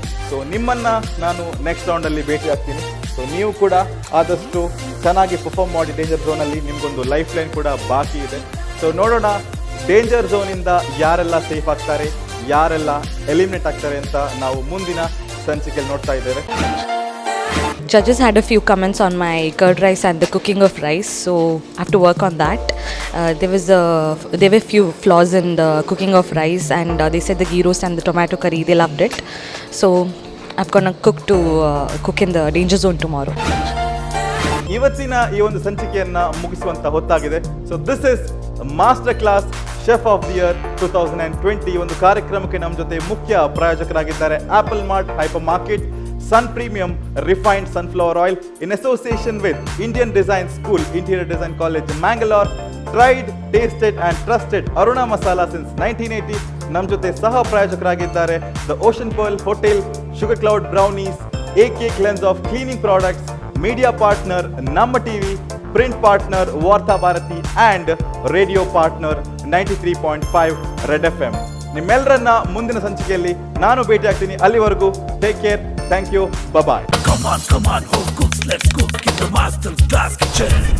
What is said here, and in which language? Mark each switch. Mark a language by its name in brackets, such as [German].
[Kannada] So ನಿಮ್ಮನ್ನು ನಾನು next ರೌಂಡಲ್ಲಿ ಭೇಟಿ ಆಗ್ತೀನಿ. ಸೊ ನೀವು ಕೂಡ ಆದಷ್ಟು ಚೆನ್ನಾಗಿ ಪರ್ಫಾರ್ಮ್ ಮಾಡಿ ಡೇಂಜರ್ ಝೋನಲ್ಲಿ. ನಿಮಗೊಂದು ಲೈಫ್ ಲೈನ್ ಕೂಡ ಬಾಕಿ ಇದೆ. ಸೊ ನೋಡೋಣ ಡೇಂಜರ್ ಝೋನಿಂದ ಯಾರೆಲ್ಲ ಸೇಫ್ ಆಗ್ತಾರೆ, ಯಾರೆಲ್ಲ ಎಲಿಮಿನೇಟ್ ಆಗ್ತಾರೆ ಅಂತ ನಾವು ಮುಂದಿನ ಸಂಚಿಕೆಯಲ್ಲಿ ನೋಡ್ತಾ ಇದ್ದೇವೆ. [English] Judges had a few comments on my curd rice and the cooking of rice, so I have to work on that. There were few flaws in the cooking of rice, and they said the ghee roast and the tomato curry, they loved it. So I'm gonna cook in the danger zone tomorrow. [Kannada] ಇವತ್ತಿನ ಈ ಒಂದು ಸಂಚಿಕೆಯನ್ನ ಮುಗಿಸುವಂತ ಹೊತ್ತಾಗಿದೆ. So this is master class chef of the year 2020. ಈ ಒಂದು ಕಾರ್ಯಕ್ರಮಕ್ಕೆ ನಮ್ಮ ಜೊತೆ ಮುಖ್ಯ ಪ್ರಾಯೋಜಕರಾಗಿದ್ದಾರೆ apple mart, hyper market, sun premium refined sunflower oil in association with Indian design school, interior design college Mangalore, tried, tasted and trusted Aruna masala since 1980. ನಮ್ಮ ಜೊತೆ ಸಹ ಪ್ರಾಯೋಜಕರಾಗಿದ್ದಾರೆ the ocean pearl hotel, sugar cloud brownies, AK cleanse of cleaning products, media partner ನಮ್ಮ TV, print partner ವಾರ್ತಾ Bharati and radio partner 93.5 red FM. ನಿಮ್ಮೆಲ್ಲರನ್ನ ಮುಂದಿನ ಸಂಚಿಕೆಯಲ್ಲಿ ನಾನು ಭೇಟಿ ಆಗ್ತೀನಿ. [English] ಅಲ್ಲಿವರೆಗೂ take care, thank you, bye. Come on, home cooks, let's cook in the Master Class Kitchen.